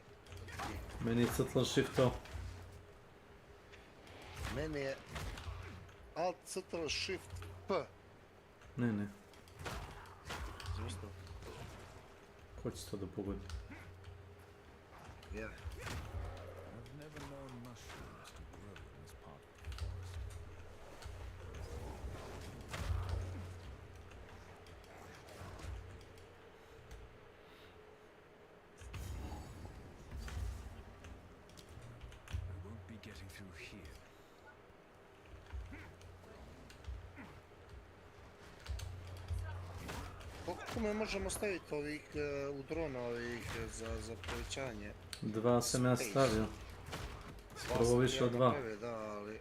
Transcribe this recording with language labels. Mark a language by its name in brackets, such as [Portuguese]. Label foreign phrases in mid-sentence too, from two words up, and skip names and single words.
[Serbian] Meni je Ctrl Shift O. Meni je Alt Ctrl Shift P. Ne. Zašto? Ko će to da pogodi? Ja. [English] I've never known mushrooms to grow in this part of the forest. I won't be getting through here. [Serbian] Koliko me možemo staviti ovih u drona ovih za povećanje? 2 sam ja stavio. Prvo više od 2. Da, ali...